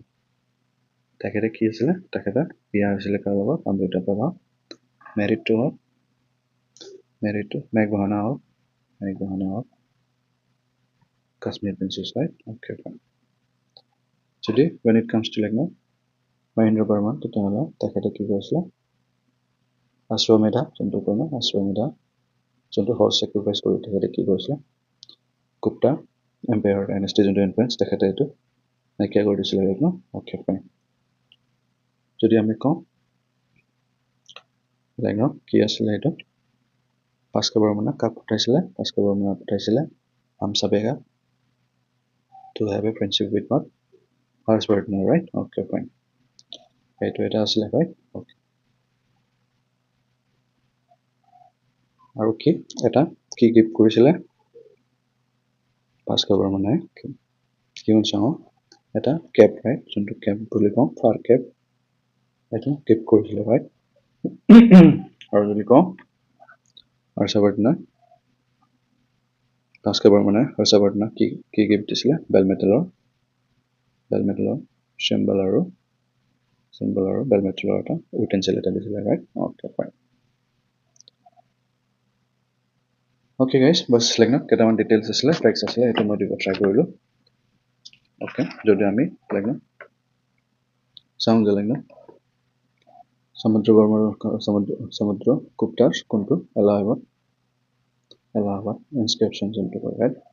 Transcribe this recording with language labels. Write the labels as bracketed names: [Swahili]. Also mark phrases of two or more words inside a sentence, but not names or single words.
[Assamese] তেখেতে কি আছিলে তেখেতে বিয়া হৈছিলে কাৰ লগত [English] Amritaprabha married to Meghvana of Kashmir princess, right? Okay, fine. Today, when it comes to Mahendra Burman, [Assamese] তেতিয়াহ'লে তেখেতে কি কৰিছিলে? Ashwamedha, যোনটো কয় Ashwamedha, যোনটো [English] horse sacrifice [Assamese] কৰি তেখেতে কি কৰিছিলে? Gupta Empire dynasty যোনটো influence তেখেতে এইটো নাইকিয়া কৰি দিছিলে, [English] right? Okay, fine. [Assamese] যদি আমি কওঁ কি আছিলে এইটো? Bhaskar Barmane কাক পঠাইছিলে? [English] Bhaskar Barmane পঠাইছিলে Hamsa Bega to have a friendship with what? Harshvardhana, right? Okay, fine. [Assamese] এইটো এটা আছিলে, [English] right? Okay. [Assamese] আৰু কি এটা কি গিফ্ট কৰিছিলে Bhaskar Barmane কিয়ন চাওঁ এটা কেপ, right? যোনটো কেপ বুলি কওঁ ফাৰ কেপ এইটো গিফ্ট কৰিছিলে, right? আৰু যদি কওঁ Harshvardhana Bhaskar Barmane Harshvardhana কি গিফ্ট দিছিলে? বেল মেটেলৰ চিম্বল আৰু বেল মেটেলৰ এটা ইউটেনচিল এটা দিছিলে, [English] right? Okay, fine. Okay guys, [Assamese] বাস কেইটামান ডিটেইলছ আছিলে, ফেক্টছ আছিলে, এইটো মই দিব ট্ৰাই কৰিলোঁ। Okay, যদি আমি চাওঁ যে সমুদ্ৰ গুপ্তাৰ কোনটো এলাহাবাদ ইনস্ক্ৰিপশ্যন যোনটো কয়, ৰাইট?